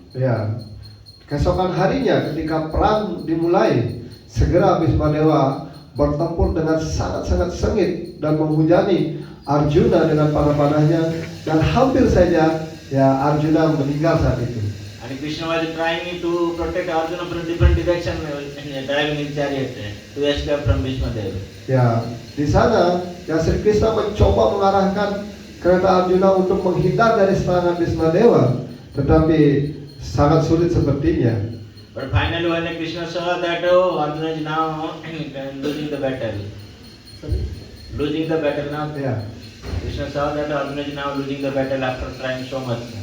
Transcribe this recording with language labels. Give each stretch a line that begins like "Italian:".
Indonesian: Ya, keesokan harinya ketika perang dimulai, segera Bhismadewa bertempur dengan sangat-sangat sengit dan menghujani Arjuna dengan panah-panahnya, dan hampir saja ya Arjuna meninggal saat itu.
English: And Krishna was trying to protect Arjuna from different direction, driving his chariot to escape from Bhishmadeva.
Indonesian: Ya, di sana ya Sri Krishna mencoba mengarahkan kereta Arjuna untuk menghindar dari serangan Bhismadewa, tetapi sangat sulit sepertinya.
English: But finally when Krishna saw that Arjuna is now losing the battle. Losing the battle now.
Indonesian: Ya.
English: Krishna saw that Arjuna is now losing the battle after trying so much.